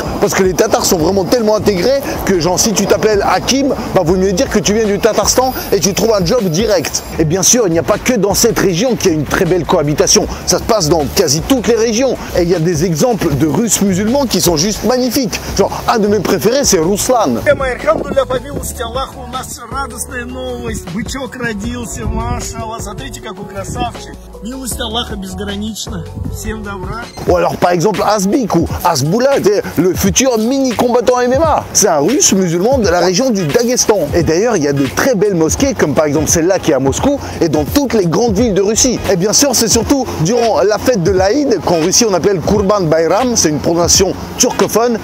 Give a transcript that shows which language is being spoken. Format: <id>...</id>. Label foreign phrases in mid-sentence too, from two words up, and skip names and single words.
<fr>Parce que les Tatars sont vraiment tellement intégrés que, genre, si tu t'appelles Hakim, bah, vaut mieux dire que tu viens du Tatarstan et tu trouves un job direct. Et bien sûr, il n'y a pas que dans cette région qu'il y a une très belle cohabitation. Ça se passe dans quasi toutes les régions. Et il y a des exemples de Russes musulmans qui sont juste magnifiques. Genre, un de mes préférés, c'est Ruslan.</fr> <ru>Радостная новость, бычок родился, машалла, смотрите какой красавчик. Милость Аллаха безгранична, всем добра.</ru> <fr>Ou alors par exemple Asbik ou Asboula, le futur mini combattant MMA. C'est un russe musulman de la région du Daghestan. Et d'ailleurs il y a de très belles mosquées comme par exemple celle-là qui est à Moscou et dans toutes les grandes villes de Russie. Et bien sûr c'est surtout durant la fête de l'Aïd qu'en Russie on appelle Kurban Bayram, c'est une prononciation turcophone.</fr>